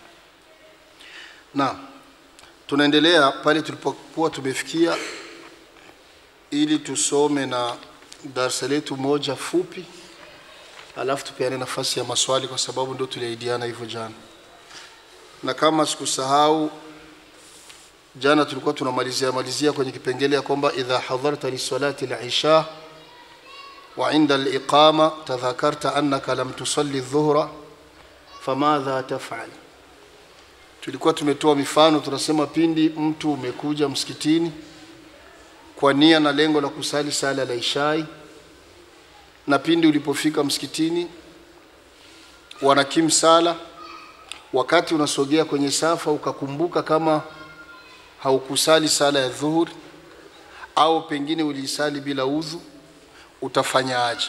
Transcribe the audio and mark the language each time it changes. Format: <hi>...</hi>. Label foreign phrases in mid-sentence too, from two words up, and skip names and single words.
<sw>Na tunaendelea pale tulipokuwa tumefikia, ili tusome na darasa letu moja fupi, alafu tupeane nafasi ya maswali kwa sababu ndio tuliahidiana hivyo jana. Na kama sikusahau, jana tulikuwa tunamalizia kwenye kipengele ya kwamba</sw> <ar>إذا حضرت لصلاة العشاء وعند الإقامة تذكرت أنك لم تصل الظهر فماذا تفعل.</ar> <sw>Tulikuwa tumetoa mifano, tunasema pindi mtu umekuja msikitini kwa nia na lengo la kusali sala la isha, na pindi ulipofika msikitini wanakim sala, wakati unasogea kwenye safa ukakumbuka kama haukusali sala ya dhuhuri au pengine ulisali bila udhu, utafanya aje?</sw>